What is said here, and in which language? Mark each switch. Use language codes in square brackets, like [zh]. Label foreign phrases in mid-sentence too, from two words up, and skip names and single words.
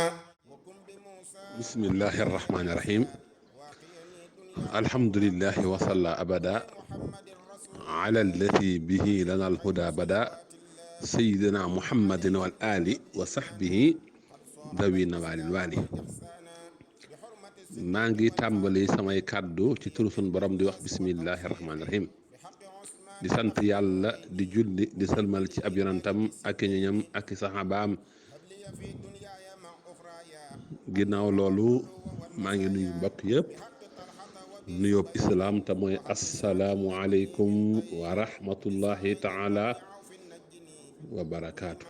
[ar] بسم الله الرحمن الرحيم. الحمد لله وصلى أبدا على الذي به لنا الهدى بدا سيدنا محمد والآل وصحبه ذوي النوال الوالي. [wo] maa ngi tàmbali samay kàddu ci turu sunu borom di wax [ar] بسم الله الرحمن الرحيم, [wo] di sant yàlla di julli di sëlmal ci ab yonantam ak i ñoñam ak i saxaabaam. ginnaaw loolu maa ngi nuyu mbokk yëpp nuyoob islaam te mooy [ar] السلام عليكم ورحمة الله تعالى وبركاته.